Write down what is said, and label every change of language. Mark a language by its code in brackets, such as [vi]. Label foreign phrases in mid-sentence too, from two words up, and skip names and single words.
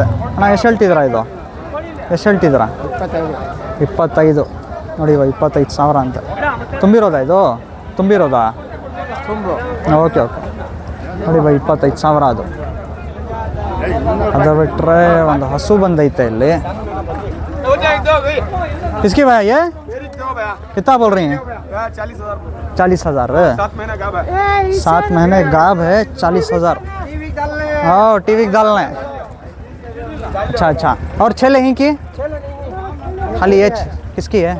[kn] ಅಣ್ಣ ಎಷ್ಟು ಹೇಳ್ತಿದ್ದೀರಾ ಇದು? ಎಷ್ಟು ಹೇಳ್ತಿದ್ದೀರಾ? 25 ನೋಡಿ 25,000 ಅಂತ. ತುಂಬಿರೋದಾ ಇದು? ತುಂಬಿರೋದಾ? [en] okay okay. [kn] ನೋಡಿ 25,000 ಅದು. ಅದು ಬಿಟ್ಟರೆ ಒಂದು ಹಸು ಬಂದೈತೆ ಇಲ್ಲಿ. [hi] किसकी भाई ये? कितना बोल रही हैं? 40,000. 7 महीने गाब है. 40,000. हाँ टीवी डालना है. अच्छा अच्छा. और 6 लेंगी की खाली ये किसकी है?